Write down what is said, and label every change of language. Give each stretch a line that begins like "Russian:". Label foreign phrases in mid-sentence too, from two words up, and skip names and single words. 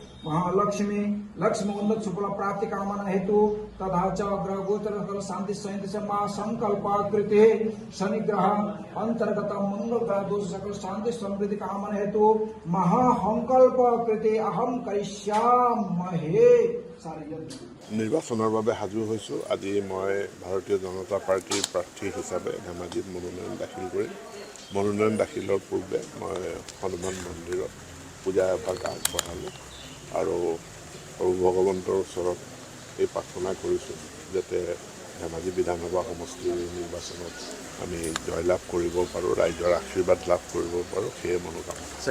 Sanskrit: महालक्ष्मी लक्ष्मी उन्नत सुफल प्राप्ति कामना हेतु तथा च ग्रह गोचर सकल शांति सहित संकल्प कृते शनि ग्रह अंतर्गत मंगल ग्रह दोष सकल शांति समृद्धि कामना हेतु महासंकल्प कृते अहम करिष्यामहे।
Assamese: নিৰ্বাচনৰ বাবে সাজু হৈছোঁ। আজি মই ভাৰতীয় জনতা পাৰ্টিৰ প্ৰাৰ্থী হিচাপে ধেমাজিত মনোনয়ন দাখিল কৰিম। মনোনয়ন দাখিলৰ পূৰ্বে মই হনুমান মন্দিৰত পূজা এভাগ আগবঢ়ালোঁ আৰু প্ৰভু ভগৱন্তৰ ওচৰত এই প্ৰাৰ্থনা কৰিছোঁ যাতে ধেমাজি বিধানসভা সমষ্টিৰ নিৰ্বাচনত আমি জয়লাভ কৰিব পাৰোঁ, ৰাইজৰ আশীৰ্বাদ লাভ কৰিব পাৰোঁ, সেয়ে মনোকামনা।